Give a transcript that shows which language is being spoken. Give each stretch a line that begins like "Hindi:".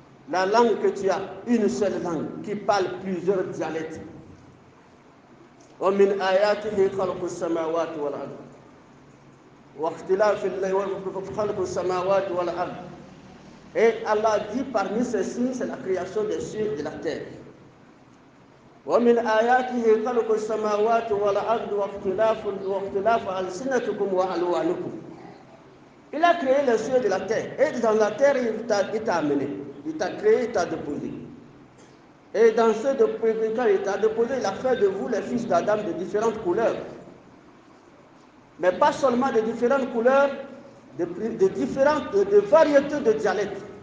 French: La langue que tu as, une seule langue qui parle plusieurs dialectes.
Arabic: ومن آياته خلق السماوات والأرض واختلاف الليل خلق السماوات والأرض.
French: Et Allah dit parmi ces signes, c'est la création des cieux et de la terre.
Arabic: ومن آياته خلق السماوات والأرض واختلاف ألسنتكم وألوانكم.
French: Il a créé les cieux de la terre. Et dans la terre, il t'a amené. Il t'a créé, il t'a déposé. Et dans ce quand il t'a déposé, il a fait de vous les fils d'Adam de différentes couleurs. Mais pas seulement de différentes couleurs, de variétés de dialectes.